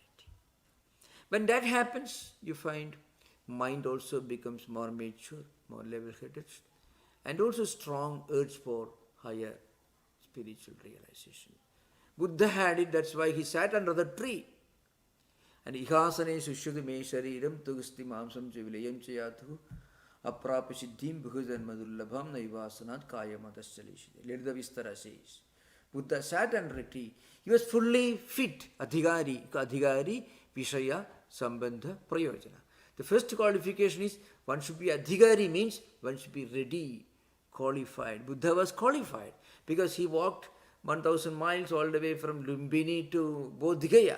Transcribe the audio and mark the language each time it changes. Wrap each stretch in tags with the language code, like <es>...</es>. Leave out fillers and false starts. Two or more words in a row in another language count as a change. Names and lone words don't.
<en>When that happens, you find mind also becomes more mature, more level-headed, and also strong urge for higher spiritual realization. Buddha had it, that's why he sat under the tree.</en> <sa>And इहासने शुष्यतु मे शरीरं त्वगस्थिमांसं प्रलयं च यातु अप्राप्य सिद्धिं बहुकल्पदुर्लभां नैवासनात् कायमतश्चलिष्यते.</sa> <en>Ledda Vistara says. Buddha sat under a tree. He was fully fit.</en> <sa>अधिकारी, विषय, सम्बन्ध, प्रयोजन.</sa> <en>The first qualification is one should be Adhigari, means one should be ready, qualified. Buddha was qualified because he walked 1,000 miles all the way from Lumbini to Bodh Gaya.</en>